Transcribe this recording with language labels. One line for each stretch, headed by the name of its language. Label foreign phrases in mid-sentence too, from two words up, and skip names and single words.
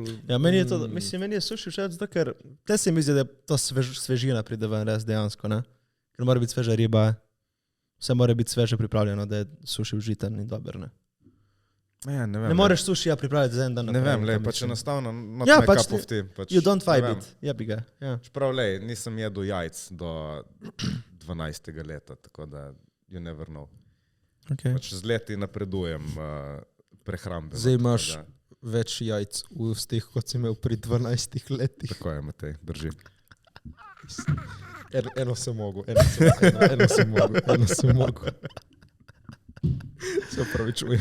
Slovenian: Ja, meni je suši všeč, zato ker te se mi zdi, da to svežina pride ven res dejansko, ne? Ker mora biti sveža riba, vse mora biti sveže pripravljeno, da je suši užiten in dober, ne? Ja, ne vem. Ne moreš sušija pripraviti za en dan. Ne vem, pač enostavno
English: not my cup of tea. You don't vibe it,
Slovenian: jebi ga. Čeprav, nisem jedel jajc do 12. leta, tako da
English: you never know.
Slovenian: Okay. Pač z leti napredujem prehrambe. Zdaj imaš več jajc v ustih, kot si imel pri 12 letih. Tako je, Matej, drži. Eno sem mogel. Se opravičujem.